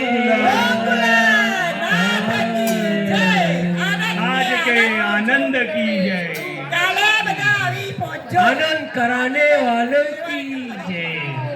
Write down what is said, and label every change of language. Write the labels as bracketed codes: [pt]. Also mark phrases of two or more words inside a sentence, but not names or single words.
[gu] ભોળાનાથ કી જય. [hi] आज के आनंद की जय [gu] કાલે બધા આવી પહોંચો. [hi] आनंद कराने वाले की जय।